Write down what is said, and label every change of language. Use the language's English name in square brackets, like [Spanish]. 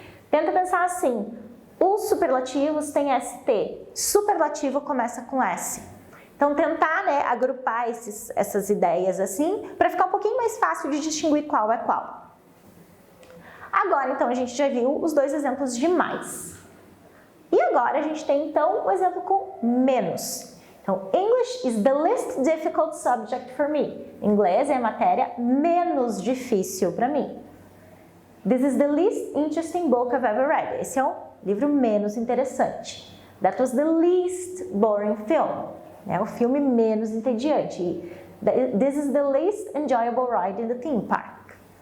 [Portuguese] Tenta pensar assim. Os superlativos têm ST, superlativo começa com S. Então, tentar agrupar essas ideias assim, para ficar um pouquinho mais fácil de distinguir qual é qual. Agora, então, a gente já viu os dois exemplos de mais. E agora a gente tem, então, o exemplo com menos. Então, [English] English is the least difficult subject for me. [Portuguese] Inglês é a matéria menos difícil para mim. [English] This is the least interesting book I've ever read. [Portuguese] Esse é o livro menos interessante. [English] That was the least boring film. [Portuguese] O filme menos entediante. [English] This is the least enjoyable ride in the theme park.